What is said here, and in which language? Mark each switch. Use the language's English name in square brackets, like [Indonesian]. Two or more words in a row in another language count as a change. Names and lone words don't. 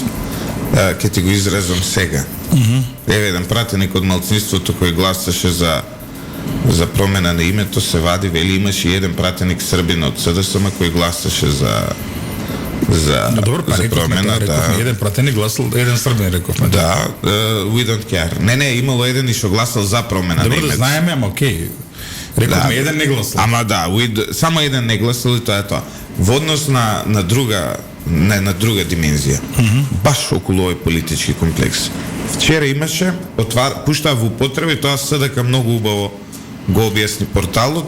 [Macedonian] Ке ти го изразам сега. Еве еден пратеник од малцинството кој гласаше за промена на името се вади, вели имаше и еден пратеник србин од СДСМ кој гласаше за за Но добро, па за рековме, промена, рековме, еден пратеник гласал, еден србин рековме. Да, [English] we don't care. [Macedonian] Не, имало еден и што гласал за промена. Добро да немец. знаеме, ама окей. Рековме еден не гласал. Ама да, само еден не гласал и тоа е тоа. Во однос на друга на друга димензија. Баш околу овој политички комплекс. Вчера имаше пуштаа во употреба и тоа СДК многу убаво го објасни порталот.